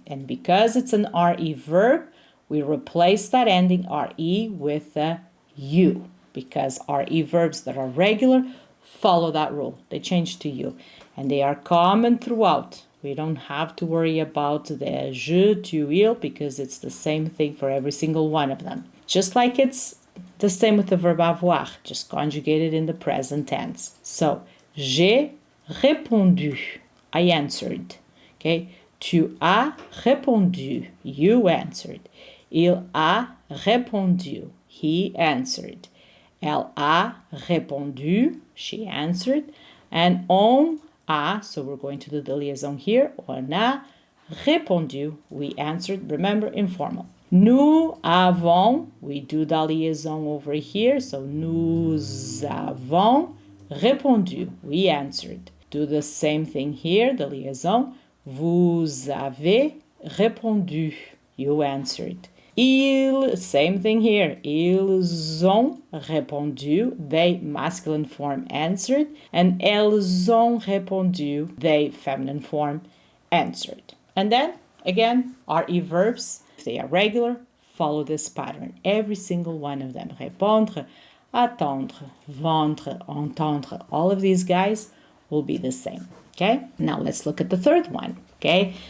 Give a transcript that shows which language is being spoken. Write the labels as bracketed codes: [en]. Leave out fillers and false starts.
[en] And because it's an re verb, we replace that ending re with a u, because re verbs that are regular follow that rule. They change to u. And they are common throughout. We don't have to worry about the je, tu, il, because it's the same thing for every single one of them. Just like it's the same with the verb avoir, just conjugated in the present tense. So, [fr] j'ai répondu, [en] I answered. Okay, [fr] tu as répondu, [en] you answered. [fr] Il a répondu, [en] he answered. [fr] Elle a répondu, [en] she answered. And on a, so we're going to do the liaison here, [fr] on a répondu, [en] we answered, remember, informal. Nous avons, we do the liaison over here, so [fr] nous avons répondu, [en] we answered. Do the same thing here, the liaison. [fr] Vous avez répondu, [en] you answered. Ils, same thing here. [fr] Ils ont répondu, [en] they, masculine form, answered. And [fr] elles ont répondu, [en] they, feminine form, answered. And then, again, re verbs, if they are regular, follow this pattern. Every single one of them. Répondre, attendre, vendre, entendre. All of these guys will be the same. Okay? Now let's look at the third one. Okay?